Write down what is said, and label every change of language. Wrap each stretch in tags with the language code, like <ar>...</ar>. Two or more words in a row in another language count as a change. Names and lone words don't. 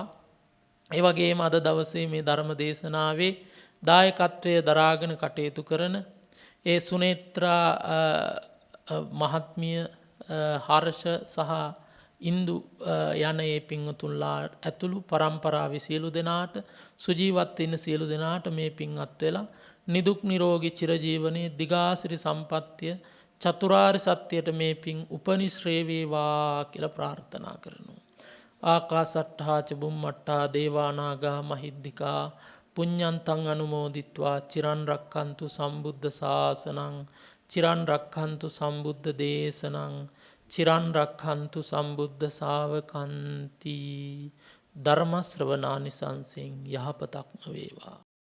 <si>ඒ වගේම අද දවසේ මේ ධර්ම දේශනාවේ දායකත්වයේ දරාගෙන කටයුතු කරන ඒ සුනේත්‍රා මහත්මිය හර්ෂ සහ ඉන්දු යන ඒ පින්වතුන්ලා ඇතුළු පරම්පරාවේ සියලු දෙනාට සුජීවත් වෙන සියලු දෙනාට මේ පින්වත් වෙලා නිදුක් නිරෝගී චිරජීවනයේ දිගාසිරි සම්පත්තිය චතුරාර්ය සත්‍යයට මේ පින් උපනිශ්‍රේ වේවා කියලා ප්‍රාර්ථනා කරනවා.</si> <pi>ආකාසට්ඨා ච බුම්මට්ඨා දේවා නාග මහිද්దికා පුඤ්ඤන්තං අනුමෝදිත්වා චිරන් රක්ඛන්තු සම්බුද්ධ ශාසනං චිරන් රක්ඛන්තු සම්බුද්ධ දේශනං චිරන් රක්ඛන්තු සම්බුද්ධ ශාවකන්ති.</pi> <si>ධර්ම ශ්‍රවණානිසංසෙන් යහපතක්ම වේවා.</si>